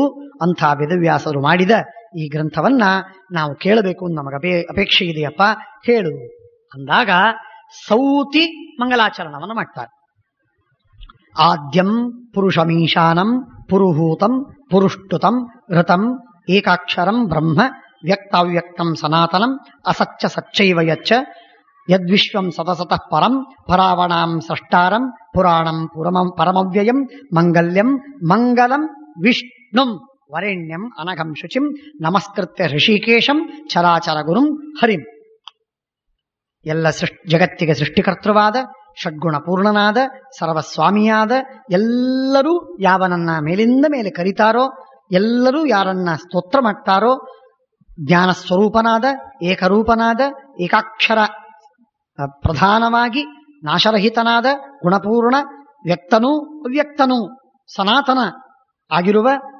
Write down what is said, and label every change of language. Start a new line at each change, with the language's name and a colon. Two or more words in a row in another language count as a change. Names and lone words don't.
Kannada: ಅಂಥ ವೇದವ್ಯಾಸರು ಮಾಡಿದ ಈ ಗ್ರಂಥವನ್ನ ನಾವು ಕೇಳಬೇಕು, ನಮಗೆ ಅಪೇಕ್ಷೆ ಇದೆಯಪ್ಪ, ಹೇಳು ಅಂದಾಗ ಸೌತಿ ಮಂಗಲಾಚರಣವನ್ನು ಮಾಡ್ತಾರೆ.
Sanskrit: ಆದ್ಯಂ ಪುರುಷಮೀಶಾನಂ ಪುರುಹೂತಂ ಪುರುಷ್ಟುತಂ ಋತಂ ಏಕಾಕ್ಷರಂ ಬ್ರಹ್ಮ ವ್ಯಕ್ತಾವ್ಯಕ್ತಂ ಸನಾತನಂ ಅಸಚ್ಚ ಸಚ್ಚೈವ ಯಚ್ಚ ಯದ್ವಿಶ್ವಂ ಸತಸತಃ ಪರಂ ಪರಾವಣಾಂ ಸೃಷ್ಟಾರಂ ಪುರಾಣಂ ಪರಮವ್ಯಯಂ ಮಂಗಲ್ಯಂ ಮಂಗಲಂ ವಿಷ್ಣುಂ ವರೆಣ್ಯಂ ಅನಘಂ ಶುಚಿಂ ನಮಸ್ಕೃತ್ಯ ಋಷಿಕೇಶಂ ಚರಾಚರ ಗುರುಂ ಹರಿಂ.
Kannada: ಎಲ್ಲ ಜಗತ್ತಿಗೆ ಸೃಷ್ಟಿಕರ್ತೃವಾದ, ಷಡ್ಗುಣ ಪೂರ್ಣನಾದ, ಸರ್ವಸ್ವಾಮಿಯಾದ, ಎಲ್ಲರೂ ಯಾವನನ್ನ ಮೇಲಿಂದ ಮೇಲೆ ಕರೀತಾರೋ, ಎಲ್ಲರೂ ಯಾರನ್ನ ಸ್ತೋತ್ರ ಮಾಡ್ತಾರೋ, ಜ್ಞಾನ ಸ್ವರೂಪನಾದ, ಏಕರೂಪನಾದ, ಏಕಾಕ್ಷರ ಪ್ರಧಾನವಾಗಿ ನಾಶರಹಿತನಾದ, ಗುಣಪೂರ್ಣ, ವ್ಯಕ್ತನೂ ಅವ್ಯಕ್ತನೂ ಸನಾತನ ಆಗಿರುವ,